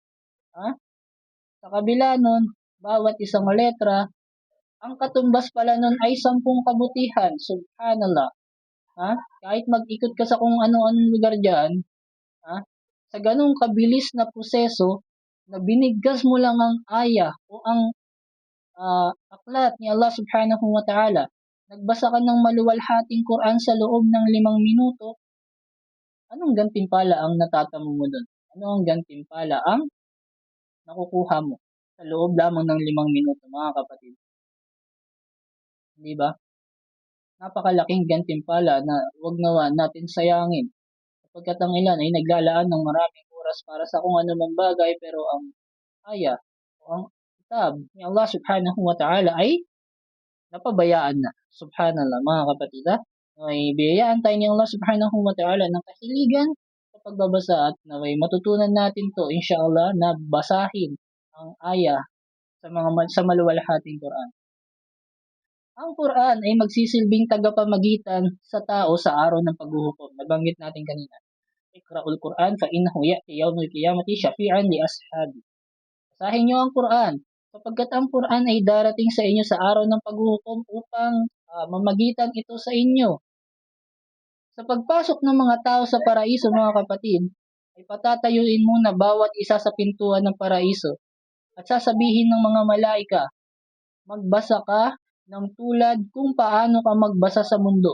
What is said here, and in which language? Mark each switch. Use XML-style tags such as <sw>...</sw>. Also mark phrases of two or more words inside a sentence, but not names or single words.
<tl>Sa kabila nun, bawat isang letra, ang katumbas pala nun ay 10 kabutihan. Subhanallah. Kahit mag-ikot ka sa kung ano-anong lugar dyan, sa ganong kabilis na proseso, na binigkas mo lang ang aya o ang aklat ni Allah</tl> <ar>سبحانه وتعالى,</ar> <tl>nagbasa ka ng maluwalhating Quran sa loob ng 5 minuto, anong gantimpala ang natatamo mo doon? Ano ang gantimpala ang nakukuha mo sa loob lamang ng 5 minuto, mga kapatid? Di ba? Napakalaking gantimpala na wag nawa natin sayangin. Sapagkat ang ilan ay naglalaan ng maraming oras para sa kung anumang bagay, pero ang aya o ang kitab ni Allah</tl> <ar>سبحانه وتعالى</ar> <tl>ay napabayaan na. Subhanallah, mga kapatid. May biyayaan tayo ni Allah</tl> <ar>سبحانه وتعالى</ar> <tl>ng kahiligan sa pagbabasa at naway matutunan natin to, inshallah, na basahin ang aya sa maluwalhating Quran. Ang Quran ay magsisilbing tagapamagitan sa tao sa araw ng paghuhukom. Nabanggit natin kanina.</tl> <ar>اقرؤوا القرآن فإنه يأتي يوم القيامة شفيعا لأصحابه.</ar> <tl>Basahin niyo ang Quran sapagkat ang Quran ay darating sa inyo sa araw ng paghuhukom upang mamagitan ito sa inyo. Sa pagpasok ng mga tao sa paraiso, mga kapatid, ay patatayuin muna bawat isa sa pintuan ng paraiso at sasabihin ng mga malaika, magbasa ka ng tulad kung paano ka magbasa sa mundo.</tl>